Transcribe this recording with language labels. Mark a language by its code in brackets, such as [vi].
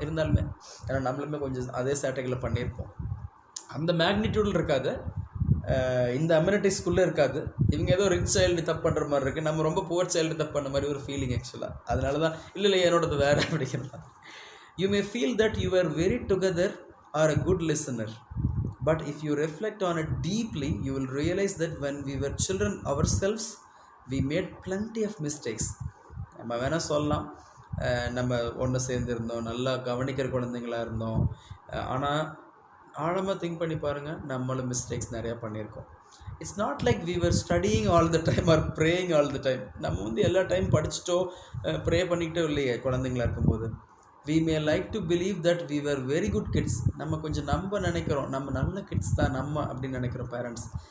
[ta] இருந்தாலுமே ஏன்னா நம்மளுமே கொஞ்சம் அதே சேட்டைகளை பண்ணியிருப்போம். அந்த மேக்னிடியூடில் இருக்காது, இந்த அம்யூனிட்டிஸ்குள்ளே இருக்காது. இவங்க ஏதோ ரிச் சைல்டு தப்பு பண்ணுற மாதிரி இருக்குது, நம்ம ரொம்ப புவர் சைல்டு தப்பு பண்ண மாதிரி ஒரு ஃபீலிங் ஆக்சுவலாக. அதனால தான் இல்லை என்னோடது வேறு அப்படிங்கிறதான். [en] You may feel that you are very together or a good listener. But if you reflect on it deeply, you will realize that when we were children ourselves, we made plenty of mistakes. [ta] நம்ம வேணால் சொல்லலாம், நம்ம ஒன்று சேர்ந்துருந்தோம், நல்லா கவனிக்கிற குழந்தைங்களாக இருந்தோம். ஆனால் ஆழமாக திங்க் பண்ணி பாருங்கள், நம்மளும் மிஸ்டேக்ஸ் நிறையா பண்ணியிருக்கோம். [en] It's not like we were studying all the time or praying all the time. [ta] நம்ம வந்து எல்லா டைம் படிச்சுட்டோ ப்ரே பண்ணிக்கிட்டோ இல்லையே குழந்தைங்களா இருக்கும்போது. [en] We may like to believe that we were very good kids. [ta] நம்ம கொஞ்சம் நம்ப நினைக்கிறோம், நம்ம நல்ல கிட்ஸ் தான் நம்ம அப்படின்னு நினைக்கிறோம் பேரண்ட்ஸ்.